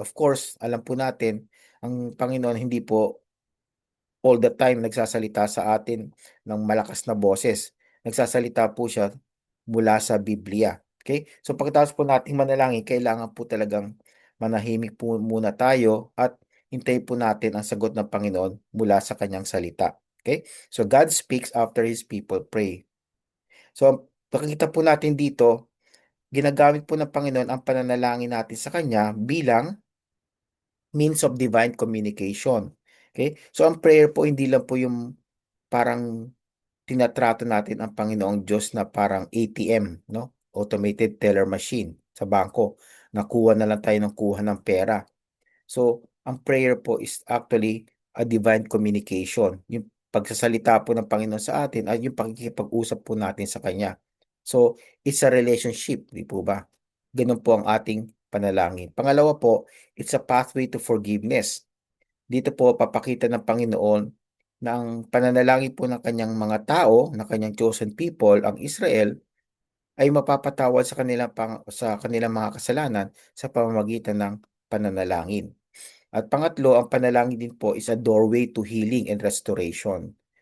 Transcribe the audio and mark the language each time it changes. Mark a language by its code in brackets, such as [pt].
[tl] Of course, alam po natin, ang Panginoon hindi po all the time nagsasalita sa atin ng malakas na boses. Nagsasalita po siya mula sa Biblia. Okay? So pagkatapos po nating manalangin, kailangan po talagang manahimik po muna tayo at hintayin po natin ang sagot ng Panginoon mula sa kanyang salita. Okay? [en] So God speaks after His people pray. [tl] So makikita po natin dito, ginagamit po ng Panginoon ang pananalangin natin sa Kanya bilang [en] means of divine communication. [tl] Okay? So ang prayer po hindi lang po yung parang tinatrato natin ang Panginoong Diyos na parang ATM, no? Automated teller machine sa bangko. Nakuha na lang tayo ng kuha ng pera. [en] So, ang prayer po is actually a divine communication. [tl] Yung pagsasalita po ng Panginoon sa atin ay yung pakikipag-usap po natin sa Kanya. So, [en] it's a relationship, [tl] di po ba? Ganun po ang ating panalangin. Pangalawa po, [en] it's a pathway to forgiveness. [tl] Dito po papakita ng Panginoon na ang pananalangin po ng kanyang mga tao, na kanyang chosen people, ang Israel, ay mapapatawad sa kanilang mga kasalanan sa pamamagitan ng pananalangin. At pangatlo, ang panalangin din po [en] is a doorway to healing and restoration.